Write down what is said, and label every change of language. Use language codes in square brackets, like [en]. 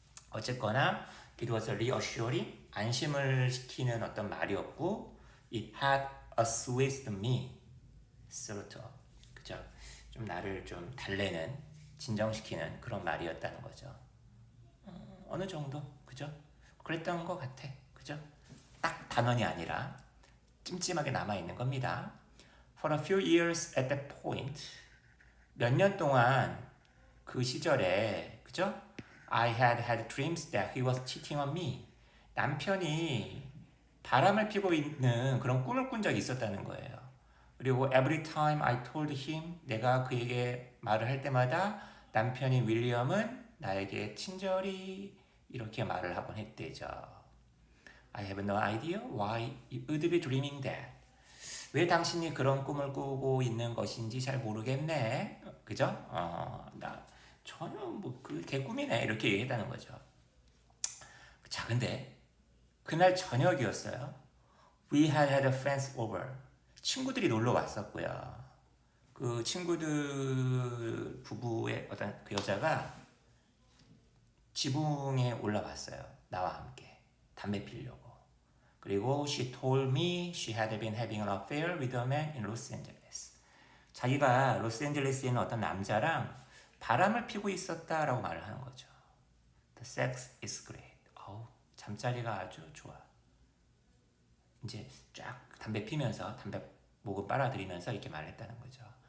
[ko] 어쨌거나 [en] it was reassuring. [ko] 안심을 시키는 어떤 말이었고 [en] it had assuaged me. sort of. 그죠? [ko] 좀 나를 좀 달래는 진정시키는 그런 말이었다는 거죠. 어느 정도 그죠? 그랬던 것 같아. 그죠? 딱 단언이 아니라 찜찜하게 남아있는 겁니다. [en] For a few years at that point, [ko] 몇 년 동안 그 시절에 그죠? [en] I had dreams that he was cheating on me. [ko] 남편이 바람을 피고 있는 그런 꿈을 꾼 적이 있었다는 거예요. 그리고 [en] every time I told him, [ko] 내가 그에게 말을 할 때마다 남편인 윌리엄은 나에게 친절히 이렇게 말을 하곤 했대죠. [en] I have no idea why you would be dreaming that. [ko] 왜 당신이 그런 꿈을 꾸고 있는 것인지 잘 모르겠네. 그죠? 나 전혀 뭐 그 개꿈이네 이렇게 얘기했다는 거죠. 자, 근데 그날 저녁이었어요. [en] We had friends over. [ko] 친구들이 놀러 왔었고요. 그 친구들 부부의 어떤 그 여자가 지붕에 올라왔어요. 나와 함께 담배 피려고. [en] 그리고 she told me she had been having an affair with a man in Los Angeles. [ko] 자기가 로스앤젤레스에 있는 어떤 남자랑 바람을 피고 있었다라고 말을 하는 거죠. [en] The sex is great. [ko] 잠자리가 아주 좋아. 이제 쫙 담배 피면서 담배 목을 빨아들이면서 이렇게 말했다는 거죠.